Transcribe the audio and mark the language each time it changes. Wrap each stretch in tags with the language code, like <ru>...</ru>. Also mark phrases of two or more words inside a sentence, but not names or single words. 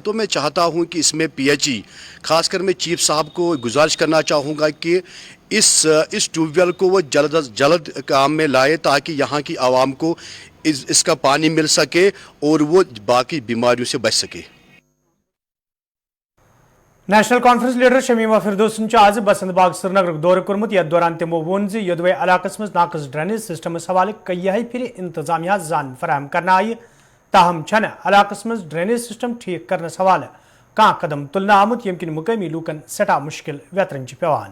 <hi>तो मैं चाहता हूँ कि इसमें PHE, खासकर मैं चीफ साहब को गुजारिश करना चाहूँगा कि इस ट्यूबवेल को वो जल्द काम में लाए, ताकि यहाँ की आवाम को इसका पानी मिल सके और वो बाकी बीमारियों से बच सके।</hi> <ks>नेशनल कॉन्फ्रेंस लीडर शमीमा फिरदौसन आज बसंत बाग श्रीनगर दौर कोर्मुत। यथ दौरान तमो वोन यदवे इलाकस मज नाकस</ks> <en>drainage system</en> <ks>हवाले कई फिर इंतजामिया जान फराहम करना आई, ताहम छन इलाकस मज</ks> <en>drainage system</en> <ks>ठीक करने हवाले कह कदम तुलना आमुत यम किन मुकामी लूकन सटा मुश्किल व्यतरन पेवान।</ks>